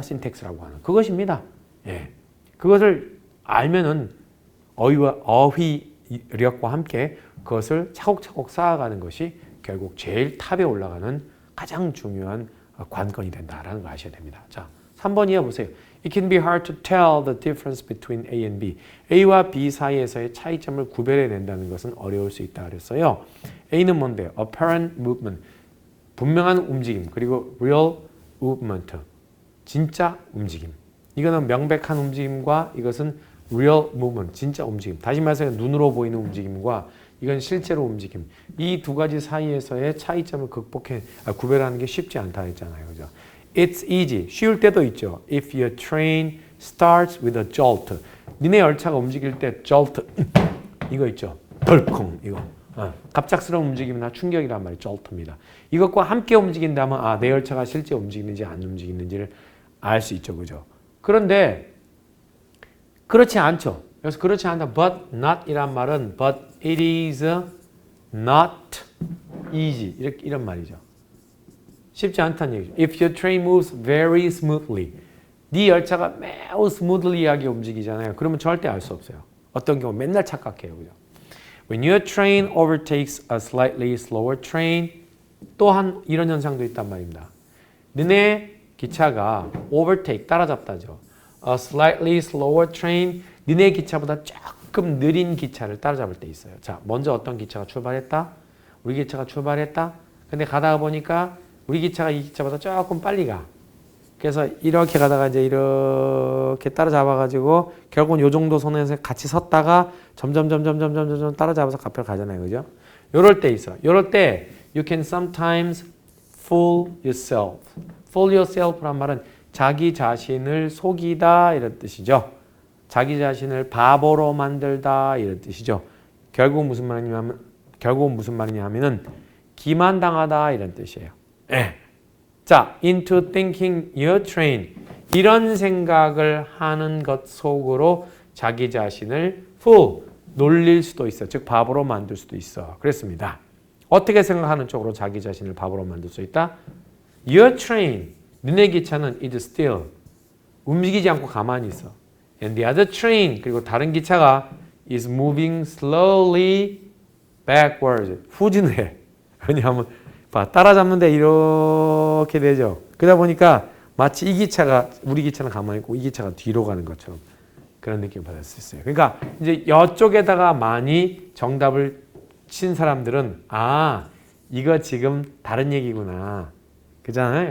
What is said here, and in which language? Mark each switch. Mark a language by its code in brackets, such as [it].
[ko] 신텍스라고 하는 그것입니다. 예, 그것을 알면은 어휘와 어휘력과 함께 그것을 차곡차곡 쌓아가는 것이 결국 제일 탑에 올라가는 가장 중요한 관건이 된다라는 걸 아셔야 됩니다. 자, 3번 이해 보세요. [en] It can be hard to tell the difference between A and B. [ko] A와 B 사이에서의 차이점을 구별해낸다는 것은 어려울 수 있다 그랬어요. A는 뭔데요? [en] Apparent movement, [ko] 분명한 움직임, 그리고 [en] real movement, [ko] 진짜 움직임. 이거는 명백한 움직임과 이것은 [en] real movement, [ko] 진짜 움직임. 다시 말해서 눈으로 보이는 움직임과 이건 실제로 움직임. 이 두 가지 사이에서의 차이점을 구별하는 게 쉽지 않다 했잖아요. 그죠? [en] It's easy. [ko] 쉬울 때도 있죠. [en] If your train starts with a jolt. [ko] 니네 열차가 움직일 때 jolt. 이거 있죠. 덜컹. 이거. 갑작스러운 움직임이나 충격이란 말이 jolt입니다. 이것과 함께 움직인다면 내 열차가 실제 움직이는지 안 움직이는지를 알 수 있죠. 그죠? 그런데 그렇지 않죠. 그래서 그렇지 않다. [en] But not [ko] 이란 말은 [en] but it is not easy. [ko] 이런 말이죠. 쉽지 않다는 얘기죠. [en] If your train moves very smoothly. [ko] 네 열차가 매우 스무들리하게 움직이잖아요. 그러면 절대 알 수 없어요. 어떤 경우 맨날 착각해요. 그죠? [en] When your train overtakes a slightly slower train. [ko] 또한 이런 현상도 있단 말입니다. 너네 기차가 overtake, 따라잡다죠. [en] A slightly slower train. [ko] 너네 기차보다 조금 느린 기차를 따라잡을 때 있어요. 자, 먼저 어떤 기차가 출발했다? 우리 기차가 출발했다? 근데 가다가 보니까 우리 기차가 이 기차보다 조금 빨리 가. 그래서 이렇게 가다가 이제 이렇게 따라잡아가지고 결국은 요 정도 선에서 같이 섰다가 점점 따라잡아서 앞으로 가잖아요. 그죠? 요럴 때 있어. 요럴 때 [en] you can sometimes fool yourself. fool yourself [ko] 란 말은 자기 자신을 속이다 이런 뜻이죠. 자기 자신을 바보로 만들다 이런 뜻이죠. 결국 무슨 말이냐 하면은 기만당하다 이런 뜻이에요. 예. [en] 자, into thinking your train. [ko] 이런 생각을 하는 것 속으로 자기 자신을 fool, 놀릴 수도 있어. 즉 바보로 만들 수도 있어. 그랬습니다. 어떻게 생각하는 쪽으로 자기 자신을 바보로 만들 수 있다? [en] Your train, [ko] 너네 기차는 [en] is still, [ko] 움직이지 않고 가만히 있어. [en] And the other train, [ko] 그리고 다른 기차가 [en] is moving slowly backwards, [ko] 후진해. 왜냐하면 따라잡는데 이렇게 되죠. 그러다 보니까 마치 이 기차가 우리 기차는 가만히 있고 이 기차가 뒤로 가는 것처럼 그런 느낌을 받을 수 있어요. 그러니까 이제 이쪽에다가 많이 정답을 친 사람들은 이거 지금 다른 얘기구나. 그잖아요.